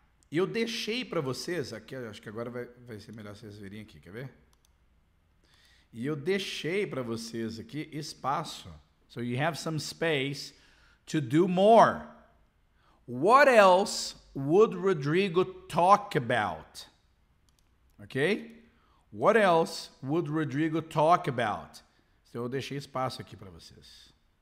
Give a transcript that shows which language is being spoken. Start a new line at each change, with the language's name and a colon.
Portuguese: Eu deixei para vocês, aqui, acho que agora vai ser melhor vocês verem aqui, quer ver? E eu deixei para vocês aqui espaço.
English: So you have some space to do more. What else would Rodrigo talk about? Okay? What else would Rodrigo talk about?
Portuguese: Então eu deixei espaço aqui para vocês.